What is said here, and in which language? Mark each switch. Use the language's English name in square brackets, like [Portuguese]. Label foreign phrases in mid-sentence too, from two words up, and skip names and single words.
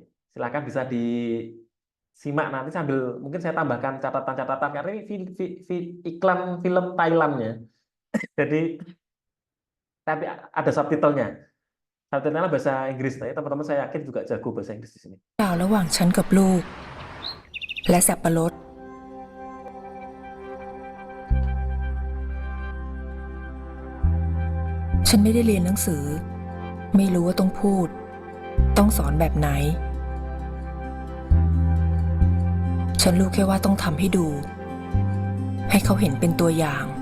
[Indonesian] Silakan bisa disimak nanti sambil mungkin saya tambahkan catatan-catatan karena ini iklan film Thailand ya. Jadi tapi ada subtitlenya. Subtitlenya bahasa Inggris. Nah, teman-teman saya yakin juga jago bahasa Inggris di sini. [Thai] ระหว่างฉันกับลูกและสับปะรดฉันไม่ได้เรียนหนังสือไม่รู้ว่าต้องพูดต้องสอนแบบไหนฉันรู้แค่ว่าต้องทำให้ดูให้เขาเห็นเป็นตัวอย่าง